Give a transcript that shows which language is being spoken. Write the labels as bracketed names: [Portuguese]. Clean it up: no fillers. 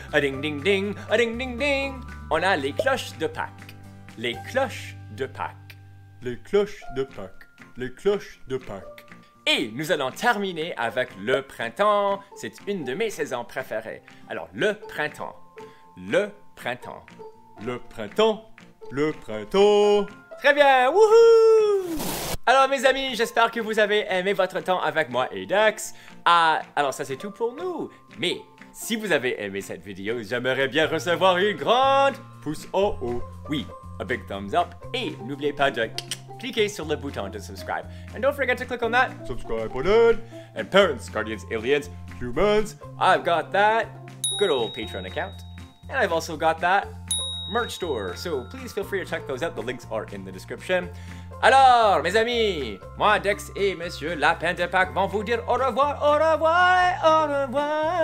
[French] A ding ding ding, a ding ding ding. On a les cloches de Pâques. Les cloches de Pâques. Les cloches de Pâques. Les cloches de Pâques. Et nous allons terminer avec le printemps. C'est une de mes saisons préférées. Alors, le printemps. Le printemps. Le printemps. Le printemps. Très bien, wouhou! Alors mes amis, j'espère que vous avez aimé votre temps avec moi et Dax. Alors ça c'est tout pour nous. Mais si vous avez aimé cette vidéo, j'aimerais bien recevoir une grande pouce en haut. Oui, [English] a big thumbs up. [French] Et n'oubliez pas de cliquer sur le bouton de subscribe. [English] And don't forget to click on that. Subscribe button. And parents, guardians, aliens, Humans. I've got that good old Patreon account. And I've also got that merch store. So please feel free to check those out. The links are in the description. [French] Alors, mes amis, moi, Dex et Monsieur Lapin de Pâques vont vous dire au revoir, au revoir et au revoir.